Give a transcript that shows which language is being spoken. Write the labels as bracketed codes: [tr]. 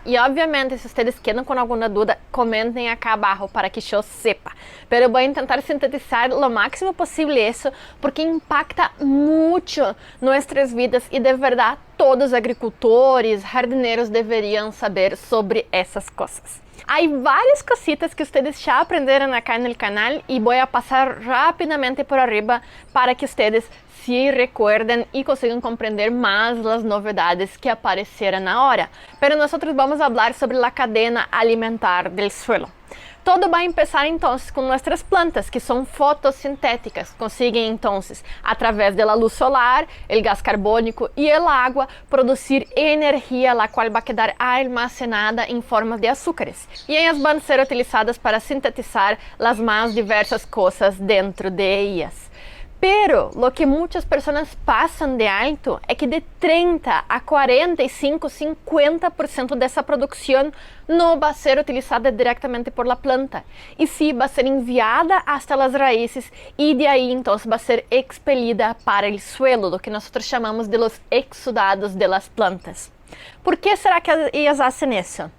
[es] Y obviamente, si ustedes quedan con alguna duda, comenten acá abajo para que yo sepa. Pero voy a intentar sintetizar lo máximo posible eso, porque impacta mucho nuestras vidas y de verdad [pt] todos os agricultores, jardineiros deveriam saber sobre essas coisas. Há várias cositas que vocês já aprenderam acá no canal e vou passar rapidamente [es] por arriba para que [pt] vocês [es] se recuerden [pt] e consigam compreender mais as novidades que apareceram na hora. Pero nós vamos falar sobre a cadeia alimentar do suelo. Todo vai começar então com nossas plantas, que são fotossintéticas. Conseguem então, através da luz solar, o gás carbônico e a água, produzir energia, a qual vai quedar armazenada em forma de açúcares. E elas vão ser utilizadas para sintetizar as mais diversas coisas dentro de elas. Pero lo que muitas pessoas passam de alto é que de 30 a 45, 50% dessa produção não vai ser utilizada diretamente [es] por la planta, [pt] e sim vai ser enviada [es] hasta las raíces [pt] e de aí então vai ser expelida para o suelo, [es] lo que [pt] nós chamamos [es] de los exudados de las plantas. ¿Por que será que ellas hacen eso?